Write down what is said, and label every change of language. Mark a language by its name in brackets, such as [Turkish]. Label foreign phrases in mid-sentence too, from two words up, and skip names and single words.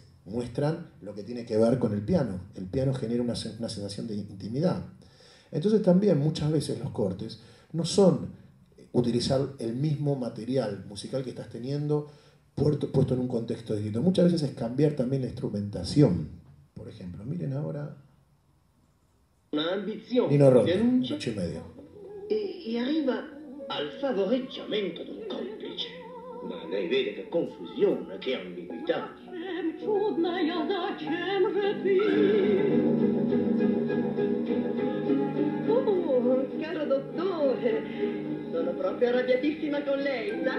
[Spanish] Muestran lo que tiene que ver con el piano. El piano genera una sensación de intimidad. Entonces también muchas veces los cortes no son utilizar el mismo material musical que estás teniendo puesto en un contexto distinto. Muchas veces es cambiar también la instrumentación. Por ejemplo, miren ahora Nino Rota, 8:30. [Italian] E arriva al favoreggiamento d'un complice. Ma lei vede che confusione, che ambiguità. Oh, caro dottore, sono proprio arrabbiatissima con lei, sa?